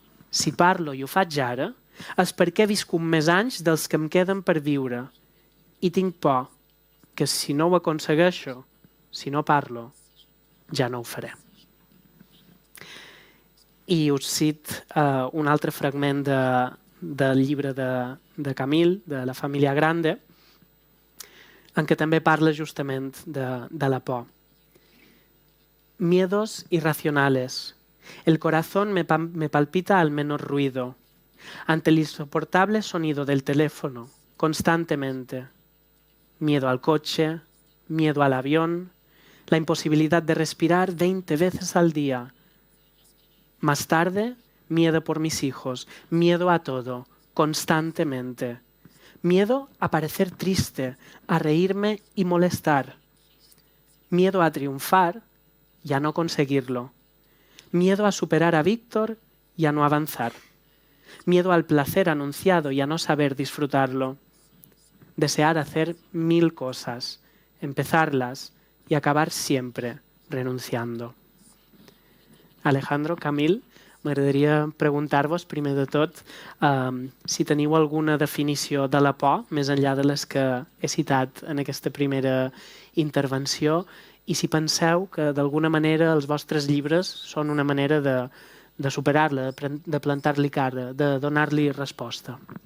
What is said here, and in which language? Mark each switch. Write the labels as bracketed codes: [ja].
[ca] Si parlo i ho faig ara, és perquè he viscut més anys dels que em queden per viure i tinc por que si no ho aconsegueixo, si no parlo, ja no ho faré. I us cit un altre fragment del llibre de Camille, de La família grande, en què també parla justament de la por. [es] Miedos irracionales. El corazón me palpita al menor ruido. Ante el insoportable sonido del teléfono, constantemente. Miedo al coche, miedo al avión, la imposibilidad de respirar 20 veces al día. Más tarde, miedo por mis hijos, miedo a todo, constantemente. Miedo a parecer triste, a reírme y molestar. Miedo a triunfar y a no conseguirlo. Miedo a superar a Víctor y a no avanzar. Miedo al placer anunciado y a no saber disfrutarlo. Desear hacer 1000 cosas, empezarlas y acabar siempre renunciando. [ca] Alejandro, Camille, m'agradaria preguntar-vos, primer de tot, si teniu alguna definició de la por, més enllà de les que he citat en aquesta primera intervenció, i si penseu que d'alguna manera els vostres llibres són una manera de superar-la, de plantar-li cara, de donar-li resposta.